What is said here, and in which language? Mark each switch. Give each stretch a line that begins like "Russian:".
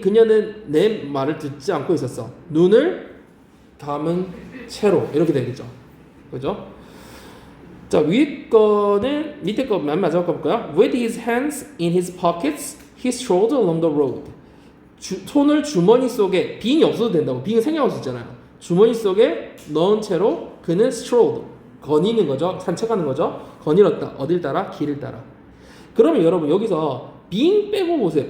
Korean: 그녀는 내 말을 듣지 않고 있었어. 눈을 감은 채로 이렇게 되겠죠. 그죠? 자, 위에 거는 밑에 거 맨 마지막 거 볼까요?
English: With his hands in his pockets, he strolled along the road.
Korean: 손을 주머니 속에 빙이 없어도 된다고. 빙은 생략할 수 있잖아요. 주머니 속에 넣은 채로 그는 strolled 거니는 거죠. 산책하는 거죠. 거닐었다. 어딜 따라? 길을 따라. 그러면 여러분 여기서 being 빼고 보세요.